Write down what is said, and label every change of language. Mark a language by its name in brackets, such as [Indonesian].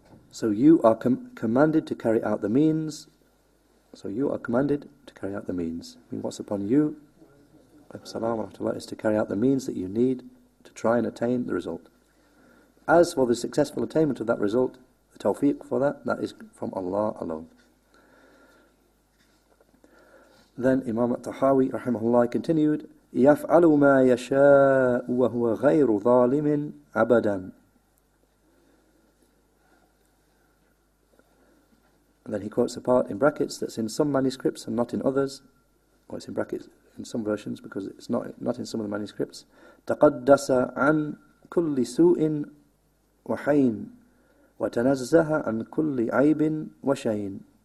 [English] So you are commanded to carry out the means. So you are commanded to carry out the means. I mean, what's upon you, is to carry out the means that you need to try and attain the result. As for the successful attainment of that result, the tawfiq for that is from Allah alone. Then Imam at-Tahaawee rahimahullaah continued, يَفْعَلُ مَا يَشَاءُ وَهُوَ غَيْرُ ظَالِمٍ أَبَدًا. And then he quotes a part in brackets that's in some manuscripts and not in others. Or it's in brackets in some versions because it's not in some of the manuscripts. [Arabic] تَقَدَّسَ عَنْ كُلِّ سُوءٍ وَحَيْنٍ وَتَنَزَّهَ عَنْ كُلِّ عَيْبٍ وَشَيْنٍ.